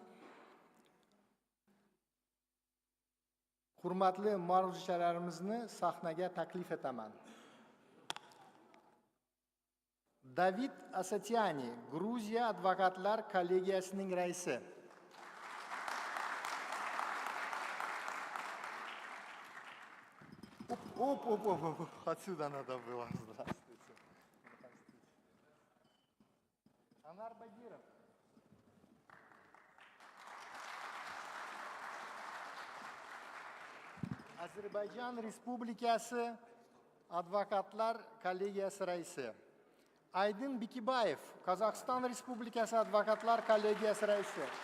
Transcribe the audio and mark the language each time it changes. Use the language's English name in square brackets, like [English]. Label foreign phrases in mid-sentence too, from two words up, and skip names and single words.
[Uzbek] Hurmatli ma'ruzachilarimizni sahnaga taklif etaman. David Asatyani, Gruziya advokatlar kollegiyasining raisi. [Russian] Оп. Отсюда надо было. Здравствуйте. Анар Багиров. [Uzbek] Azerbaycan Respublikasi Advokatlar kollegiyasi raisi. Aydin Bikibayev, Qozog'iston Respublikasi Advokatlar kollegiyasi raisi.